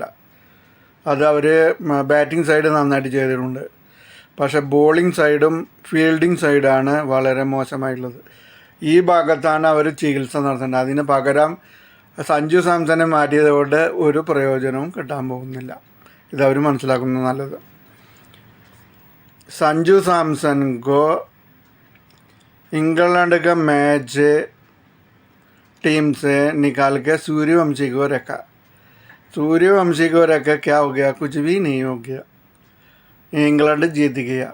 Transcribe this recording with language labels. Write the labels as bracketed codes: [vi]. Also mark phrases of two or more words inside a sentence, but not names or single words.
[ml] അത് അവർ [en] batting side [ml] നന്നായിട്ട് ചെയ്തിട്ടുണ്ട്. പക്ഷേ ബോളിംഗ് സൈഡും ഫീൽഡിംഗ് സൈഡാണ് വളരെ മോശമായിട്ടുള്ളത്. ഈ ഭാഗത്താണ് അവർ ചികിത്സ നടത്തേണ്ടത്. അതിന് പകരം സഞ്ജു സാംസനെ മാറ്റിയത് കൊണ്ട് ഒരു പ്രയോജനവും കിട്ടാൻ പോകുന്നില്ല. ഇതവർ മനസ്സിലാക്കുന്നത് നല്ലത്. [hi] संजू सैमसन को इंग्लैंड का मैच टीम से निकाल के सूर्यवंशी को रखा. सूर्यवंशी को रखा क्या हो गया? कुछ भी नहीं हो गया. इंग्लैंड जीत गया.